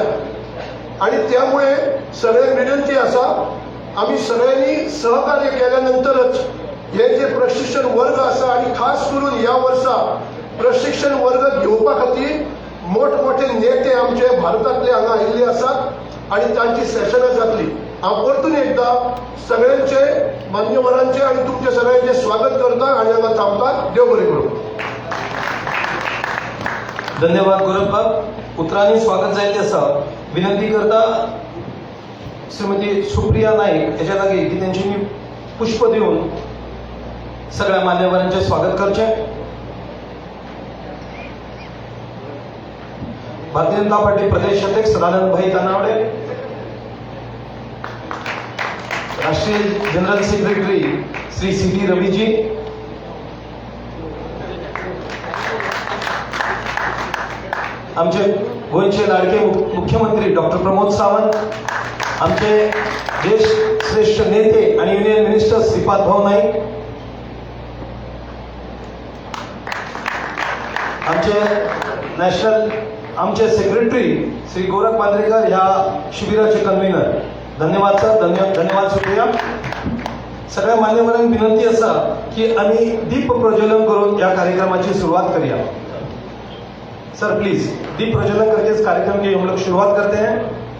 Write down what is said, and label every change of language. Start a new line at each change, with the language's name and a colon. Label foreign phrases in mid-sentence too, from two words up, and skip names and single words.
Konkani: आणि त्यामुळे सगळ्यांक विनंती आसा, आमी सगळ्यांनी सहकार्य केल्यानंतरच हे जे प्रशिक्षण वर्ग आसा आणि खास करून ह्या वर्सा प्रशिक्षण वर्ग घेवपा खातीर मोठमोठे नेते आमचे भारतातले हांगा आयिल्ले आसात आणि तांची सेशनां जातली. हांव परतून एकदा सगळ्यांचे मान्यवरांचे आणि तुमचे सगळ्यांचे स्वागत करता आणि हांगा थांबता. देव बरें करूं. धन्यवाद गोरख बाब. उतरांनी स्वागत जायते आसा. विनंती करता श्रीमती सुप्रिया नाईक याच्या लागी की त्यांची पुष्प देऊन सगळ्या मान्यवरांचे स्वागत करचे. भारतीय जनता पार्टी प्रदेश अध्यक्ष सदानंद भाई तानावडे, राष्ट्रीय
English: general secretary
Konkani: श्री सीटी रवीजी, आमचे गोंयचे लाडके मुख्यमंत्री डॉक्टर प्रमोद सावंत, आमचे देश श्रेष्ठ नेते आणि
English: union minister
Konkani: श्रीपाद भाऊ नाईक, आमचे नॅशनल आमचे सेक्रेटरी श्री गोरख मांद्रेकर ह्या शिबिराचे कन्व्हेनर. धन्यवाद सर. धन्यवाद सुप्रिया.
Marathi: सगळ्या मान्यवरांना विनंती असा की आम्ही दीप प्रज्वलन करून या कार्यक्रमाची सुरुवात करूया.
English: sir please
Hindi: दीप प्रज्वलन करके इस कार्यक्रम की हम लोग शुरुआत करते हैं.